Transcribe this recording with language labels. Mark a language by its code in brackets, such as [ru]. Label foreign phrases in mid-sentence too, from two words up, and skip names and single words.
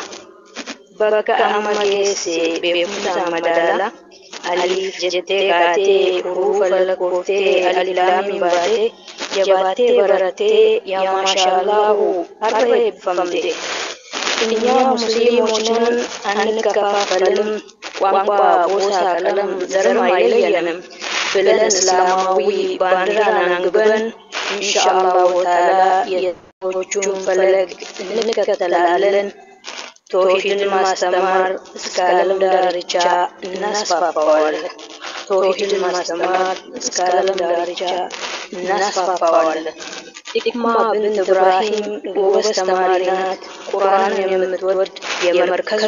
[om] Bakka amma geesse beekumsaan madaalaa. Aliif jettee kaatee hurufa lakkooftee alilaamiin baatee jabaattee barattee [ar] يا ما شاء الله [om] har'a eebbifamte. [am] Inyaa musliimoችን አንከፋፈልም ቋንቋ ጎሳ ቀለም ዘርም አይለየንም ብለን እስላማዊ ባንዲራን አንግበን [ar] إن شاء الله تعالى [am] የቶቹን ፈለግ እንከተላለን። ተውሂድን ማስተማር እስከ ዓለም ዳርቻ እናስፋፋዋለን። ተውሂድን ማስተማር እስከ ዓለም ዳርቻ እናስፋፋዋለን። ኢክማ ብንት ኢብራሂም ጎበዝ ተማሪ ናት። ቁርአንን የምትወድ የመርከዙ